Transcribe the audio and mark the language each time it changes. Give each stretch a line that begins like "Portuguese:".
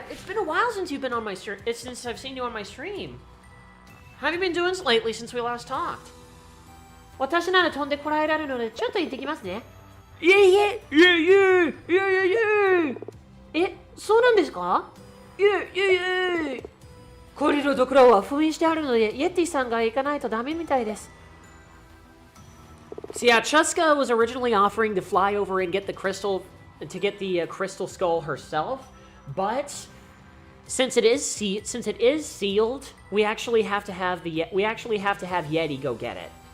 English: It's been a while since you've been on my since I've seen you on my stream. How have you been doing lately since we last talked?
Japanese: 私なら飛んでこられるのでちょっと行ってきますね。いえいえいえいえいえいえいえ。そうなんですか？いえいえいえ。氷のところは封印してあるので、イエティさんが行かないとダメみたいです。
English: So yeah, Chuska was originally offering to fly over and get the crystal skull herself, but since it is sealed, we actually have to have Yeti go get it.